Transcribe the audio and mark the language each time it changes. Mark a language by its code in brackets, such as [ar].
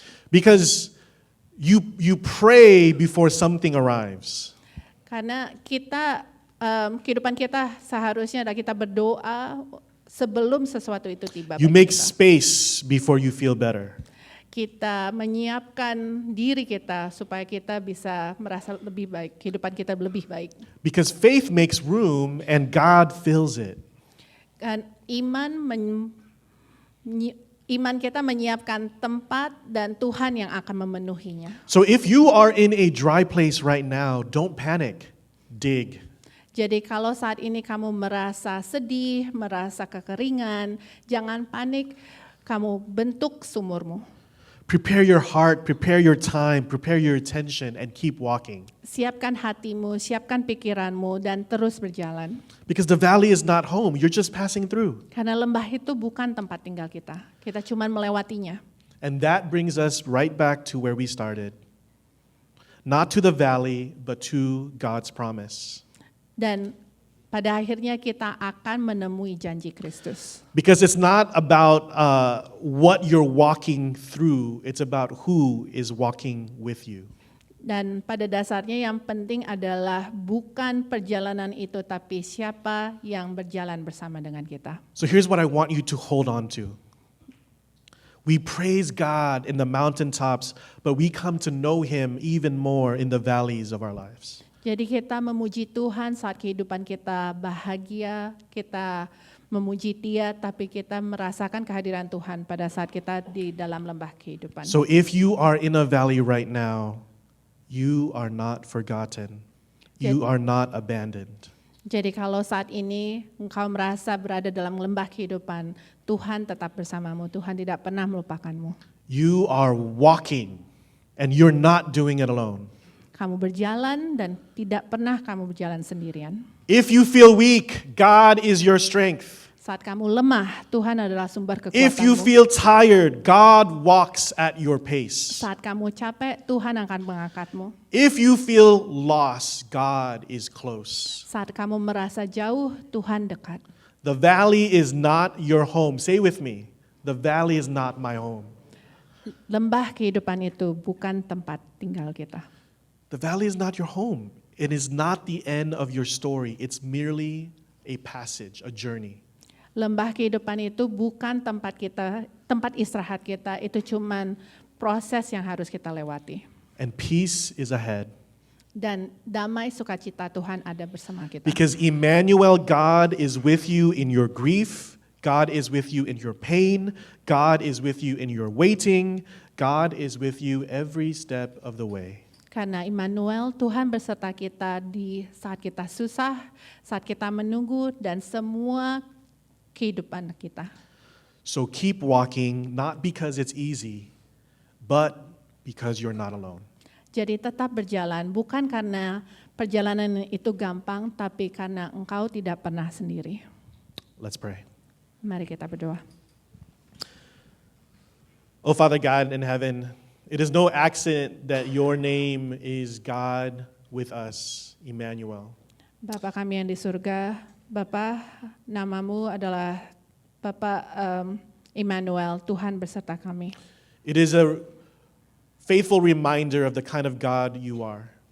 [en] Because you pray before something arrives. [id] karena kita kehidupan kita seharusnya adalah kita berdoa sebelum sesuatu itu tiba. [en] You make [id] kita. [en] space before you feel better. [id] Kita menyiapkan diri kita supaya kita bisa merasa lebih baik, kehidupan kita lebih baik. [en] Because faith makes room and God fills it. [id] Dan iman kita menyiapkan tempat dan Tuhan yang akan memenuhinya. [en] So if you are in a dry place right now, don't panic. Dig. [id] Jadi kalau saat ini kamu merasa sedih, merasa kekeringan, jangan panik, kamu bentuk sumurmu. [en] Prepare your heart, prepare your time, prepare your attention, and keep walking. [id] Siapkan hatimu, siapkan pikiranmu, dan terus berjalan. [en] Because the valley is not home, you're just passing through. [id] Karena lembah itu bukan tempat tinggal kita. Kita cuma melewatinya. [en] And that brings us right back to where we started. Not to the valley, but to God's promise. [id] Dan pada akhirnya kita akan menemui janji Kristus. [en] Because it's not about what you're walking through, it's about who is walking with you. [id] Dan pada dasarnya yang penting adalah bukan perjalanan itu, tapi siapa yang berjalan bersama dengan kita. [en] So here's what I want you to hold on to. We praise God in the mountaintops, but we come to know Him even more in the valleys of our lives. [id] Jadi kita memuji Tuhan saat kehidupan kita bahagia, kita memuji Dia, tapi kita merasakan kehadiran Tuhan pada saat kita di dalam lembah kehidupan. [en] So if you are in a valley right now, you are not forgotten. You are not abandoned. [id] Jadi kalau saat ini engkau merasa berada dalam lembah kehidupan, Tuhan tetap bersamamu, Tuhan tidak pernah melupakanmu. [en] You are walking, and you're not doing it alone. [id] Kamu berjalan dan tidak pernah kamu berjalan sendirian. [en] If you feel weak, God is your strength. [id] Saat kamu lemah, Tuhan adalah sumber [en] If you feel tired, God walks at your pace. [id] Saat kamu capek, Tuhan akan mengangkatmu. [en] If you feel lost, God is close. [id] Saat kamu merasa jauh, Tuhan dekat. [en] The valley is not your home. Say with me, the valley is not my home. [id] Lembah kehidupan itu bukan tempat tinggal kita. [en] The valley is not your home. It is not the end of your story. It's merely a passage, a journey. [id] Lembah kehidupan itu bukan tempat kita, tempat istirahat kita, itu cuman proses yang harus kita lewati. [en] And peace is ahead. [id] Dan damai sukacita Tuhan ada bersama kita. [en] Because Emmanuel, God is with you in your grief. God is with you in your pain. God is with you in your waiting. God is with you every step of the way. [id] Karena Immanuel, Tuhan berserta kita di saat kita susah, saat kita menunggu, dan semua kehidupan kita. [en] So keep walking, not because it's easy, but because you're not alone. [id] Jadi tetap berjalan, bukan karena perjalanan itu gampang, tapi karena engkau tidak pernah sendiri. [en] Let's pray. [id] Mari kita berdoa. [en] Oh, Father God in heaven, It is no accident that your name is God with us, Emmanuel. [id] Bapa kami yang di surga, Bapa, namamu adalah Bapa Immanuel, Tuhan beserta kami. [en] It is a faithful reminder of the kind of God you are.